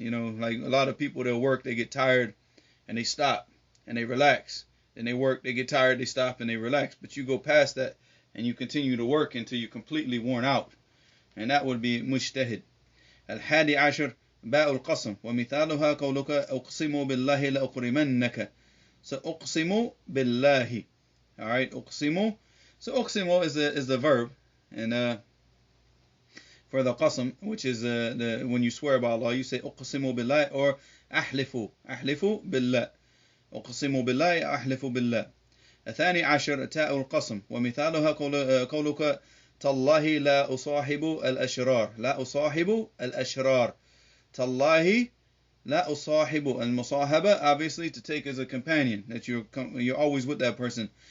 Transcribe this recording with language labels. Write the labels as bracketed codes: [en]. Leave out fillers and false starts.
[en] You know, like a lot of people, they'll work, they get tired, and they stop and they relax. Then they work, they get tired, they stop and they relax. But you go past that and you continue to work until you're completely worn out, and that would be mujtahid. [ar] الحادي عشر باء القسم ومثالها قولك أقسم بالله لأكرمنك. [en] So [ar] أقسم بالله. [en] Alright, أقسم. So أقسم is the verb, and for the qasm, which is when you swear by Allah, you say [ar] أقسم بالله [en] or [ar] أحلف بالله. أقسم بالله أحلف بالله. الثاني عشر تاء القسم ومثالها قولك تالله لا أصاحب الأشرار. لا أصاحب الأشرار. تالله لا أصاحب. المصاحبة, [en] obviously to take as a companion, that you're always with that person.